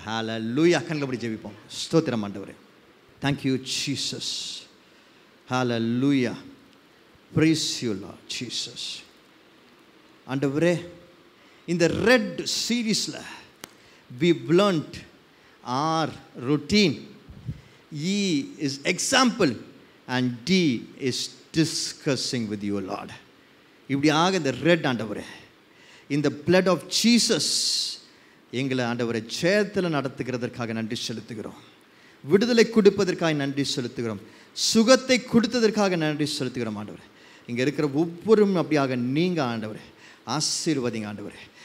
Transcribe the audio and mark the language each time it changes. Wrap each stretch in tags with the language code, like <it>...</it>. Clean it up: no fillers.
<ta>ஹல்லேலூயா. கண்களை ஜெபிப்போம். ஸ்தோத்திரம் ஆண்டவரே.</ta> <en>Thank you Jesus.</en> <ta>Hallelujah.</ta> <en>Praise you Lord Jesus.</en> <ta>ஆண்டவரே, இந்த ரெட் சீரீஸில்</ta> <en>we've learned our routine. E is example and D is discussing with you Lord.</en> <ta>இப்படியாக இந்த ரெட் ஆண்டவரே, இந்த</ta> <en>blood of Jesus</en> <ta>எங்களை ஆண்டவரை ஜெயத்தில் நடத்துகிறதற்காக நன்றி செலுத்துகிறோம். விடுதலை கொடுப்பதற்காக நன்றி செலுத்துகிறோம். சுகத்தை கொடுத்ததற்காக நன்றி செலுத்துகிறோம் ஆண்டவரே. இங்கே இருக்கிற ஒவ்வொரும் அப்படியாக நீங்கள் ஆண்டவரே ஆசீர்வதிங்க ஆண்டவரே.</ta>